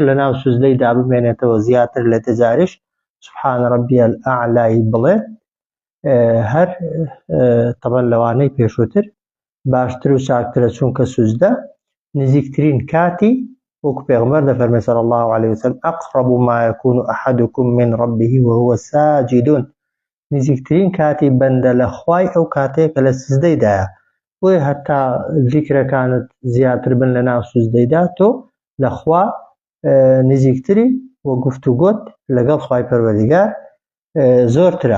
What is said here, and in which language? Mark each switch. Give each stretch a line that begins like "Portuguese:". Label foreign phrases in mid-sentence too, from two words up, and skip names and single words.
Central Kurdish: لەناو سوجدەیدا بمێنێتەوە زیاتر لە دە جاریش
Arabic: سبحان ربي الأعلا
Central Kurdish: بڵێت، هەر طبعاً لەوانەی پێشووتر باشتر و چاکترە، چونکە سوجدە نزیکترین کاتی وەکو پێغەمبەر دەفەرمێت
Arabic: صلی الله عليه وسلم أقرب ما يكون أحدكم من ربه وهو ساجد،
Central Kurdish: نزیکترین کاتی بەندە لە خوای ئەو کاتەیە کە لە سوجدەیدایە. بۆیە هەتا ذیکرەکانت زیاتر بن لەناو سوجدەیدا تۆ لە خوا نزیکتری و گفتوگۆت لەگەڵ خوای پەروەردیگار زۆرترە.